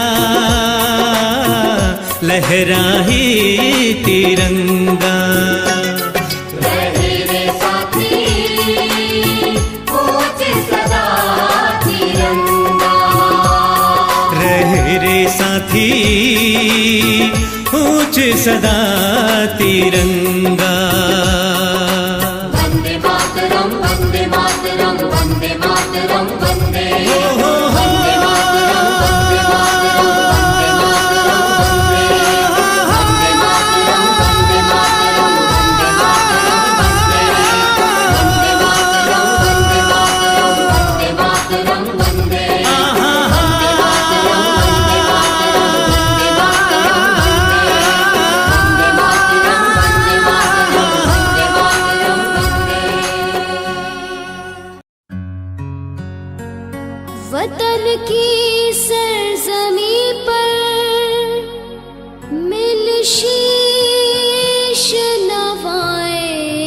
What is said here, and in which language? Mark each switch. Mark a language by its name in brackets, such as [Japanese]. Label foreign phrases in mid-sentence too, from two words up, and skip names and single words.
[Hindi] लहराए तिरंगा रहे रे साथी ऊंच सदा तिरंगा। रहे रे साथी ऊंच सदा तिरंगा। [Sanskrit] वंदे मातरम वंदे मातरम वंदे मातरम वंदे। वंदे मातरम वंदे मातरम वंदे मातरम वंदे। वंदे मातरम वंदे मातरम वंदे मातरम वंदे। वंदे मातरम वंदे मातरम वंदे मातरम वंदे। वंदे मातरम वंदे मातरम वंदे मातरम [Hindi] वतन की सरजमी पर मिल शीश नवाए।